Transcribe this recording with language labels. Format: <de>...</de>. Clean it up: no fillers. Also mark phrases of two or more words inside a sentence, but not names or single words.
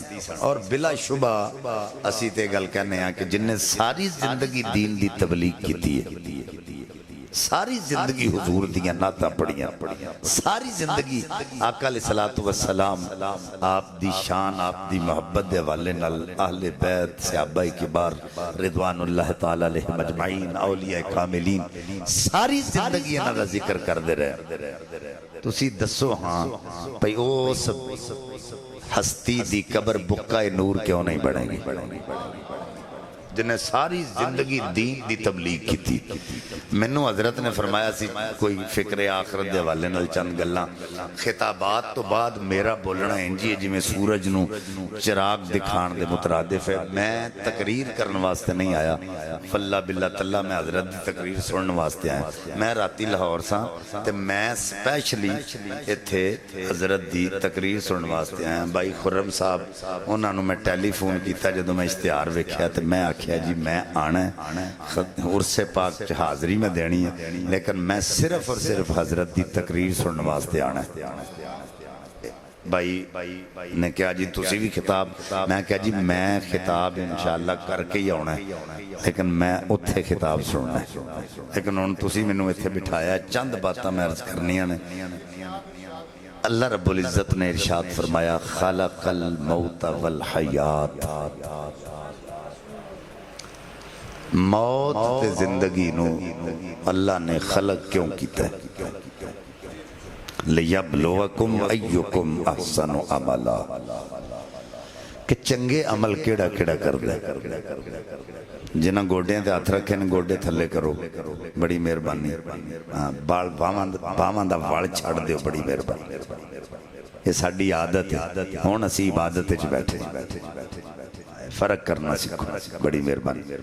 <pa>اور بلا شبہ اسی تے گل کہنے ہیں کہ جنے ساری زندگی دین دی تبلیغ کی ہے، ساری زندگی حضور دیاں نعتاں پڑھیاں، ساری زندگی آقا</pa> <ar>عليه الصلاة والسلام</ar> <pa>آپ دی شان آپ دی محبت دے حوالے نال اہل بیت صحابہ کبار</pa> <ar>رضوان الله تعالى عليهم أجمعين</ar> <pa>اولیاء کاملین ساری زندگی انہاں دا ذکر کردے رہے. تسی دسو ہاں بھائی اس ہستی دی قبر بقعہ نور کیوں نہیں بنے گی جنہیں ساری زندگی دین دی تبلیغ کی تھی. مینوں حضرت نے فرمایا سی کوئی فکرِ آخرت کے حوالے نال چند گلاں خطابات توں بعد میرا بولنا اینج ہی ہے جیویں سورج نوں چراغ دکھان دے مترادف ہے. میں تقریر کرنے واسطے نہیں آیا، فلا بلا تلا میں حضرت کی تقریر سننے واسطے آیا. میں راتی لاہور سا تے میں سپیشلی ایتھے حضرت کی تقریر سننے واسطے آیا. بھائی خرم صاحب انہوں نے میں ٹیلیفون کیا جدوں میں اشتہار ویکھیا تو میں آکھیا جی میں آنا عرسِ پاک چ حاضری میں دینی ہے، لیکن میں صرف اور صرف حضرت کی تقریر سننے واسطے آنا. بھائی نے کہا جی تسی بھی خطاب، میں کہا جی میں خطاب انشاءاللہ کر کے ہی آنا ہے، لیکن میں اوتھے خطاب سننا ہے. لیکن ہن تسی مینوں ایتھے بٹھایا، چند باتاں میں عرض کرنیاں نے. اللہ</pa> <ar>رب العزة</ar> <pa>نے ارشاد فرمایا</pa> <ar>خلق الموت والحياة,</ar> <pa>موت تے زندگی نوں اللہ نے خلق کیوں کیا?</pa> <ar>ليبلوكم أيكم أحسن عملا,</ar> <pa>کہ چنگے عمل کیہڑا کیہڑا کردا ہے. جنہاں گوڈیاں تے ہتھ رکھے نے گوڈے تھلے کرو، بڑی مہربانی. ہاں بال باواں دا وال چھڈ دیو، بڑی مہربانی. یہ ساڈی عادت ہے، ہن اسیں عبادت وچ بیٹھے فرق کرنا سیکھو، بڑی مہربانی.</pa>